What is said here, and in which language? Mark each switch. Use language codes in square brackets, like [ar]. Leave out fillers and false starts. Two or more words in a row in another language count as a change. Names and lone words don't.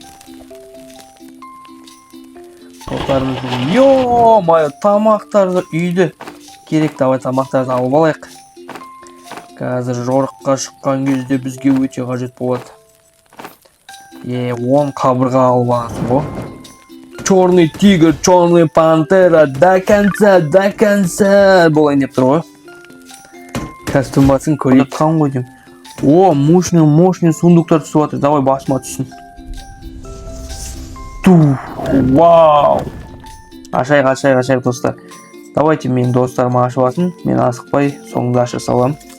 [kk] Ё-моё, тамақтарды үйді керек, давай тамақтарды алып алайық. Қазір жорыққа шыққан кезде бізге өте қажет болады. 10 қабырға алып аласың ғой. [ru] Черный тигр, черный пантера, до конца [kk] болайын деп тұр ғой. Қазір басын көріп қан ғой деймін. Мощный сундуктар түсіп жатыр. Давай басыма түссін. Вау! Ашайық достар. Давайте мен достарыма ашып алсын. Мен асықпай соңында аша салам.